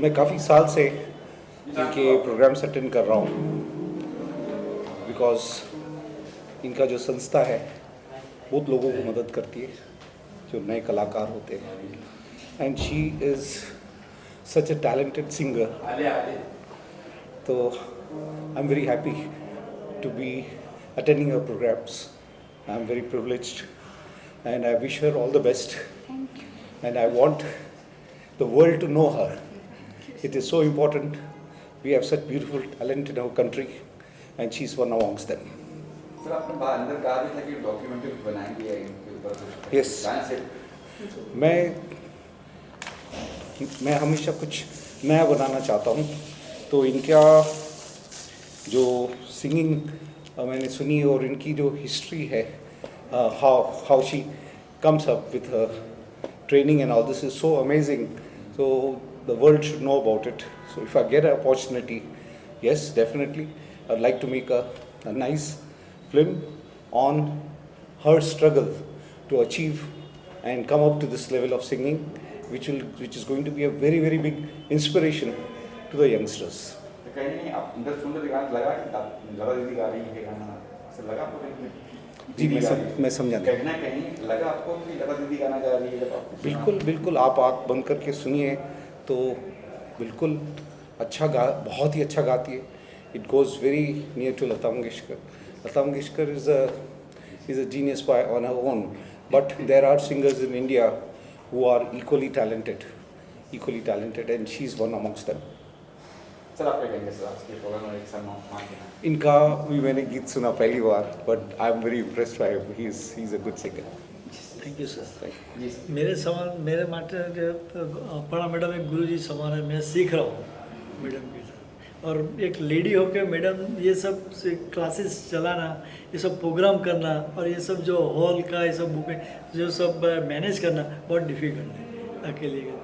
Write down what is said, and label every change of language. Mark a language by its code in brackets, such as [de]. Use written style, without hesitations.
[hi] मैं काफ़ी साल से इनके प्रोग्राम्स अटेंड कर रहा हूँ, बिकॉज इनका जो संस्था है बहुत लोगों को मदद करती है जो नए कलाकार होते हैं। [en] And she is such a talented singer. तो I am very happy to be attending her programs. I am very privileged and I wish her all the best. Thank you. And I want the world to know her. It is so important. We have such beautiful talent in our country and she's one amongst them. [hi] Sir आपने बाहर अंदर कहा भी था कि documentary बनाएंगे इनके ऊपर। [en] Yes. [hi] मैं हमेशा कुछ नया बनाना चाहता हूँ। तो इनका जो सिंगिंग मैंने सुनी और इनकी जो हिस्ट्री है, [en] how she comes up with her training and all this is so amazing. So the world should know about it. So if I get an opportunity, yes, definitely, I'd like to make a nice film on her struggle to achieve and come up to this level of singing, which is going to be a very, very big inspiration to the youngsters. [hi] कहीं आप अंदर सुन रहे गाना लगा कि लता दीदी गा रही है गाना, ऐसा लगा आपको? जी मैं समझा। कहीं ना कहीं लगा आपको कि लता दीदी गाना गा रही है जब आप? बिल्कुल बिल्कुल, आप आँख बंद करके सुनिए तो बिल्कुल बहुत ही अच्छा गाती है। [en] It goes very near to Lata Mangeshkar. Lata Mangeshkar is a genius on her own, but there are singers in India who are equally talented, and she's one amongst them. [hi] Sir आप क्या कहेंगे सर आज के प्रोग्राम में एक सा माँ के नाम? इनका भी मैंने गीत सुना पहली बार, [en] but I am very impressed by him. He's a good singer. Thank you sir. [hi] जी मेरे माटे अपना मैडम एक गुरु जी समान है। मैं सीख रहा हूँ मैडम के साथ, और एक लेडी होकर मैडम ये सब क्लासेस चलाना, ये सब प्रोग्राम करना, और ये सब जो हॉल का ये सब बुकें जो सब मैनेज करना बहुत डिफ़िकल्ट है अकेले।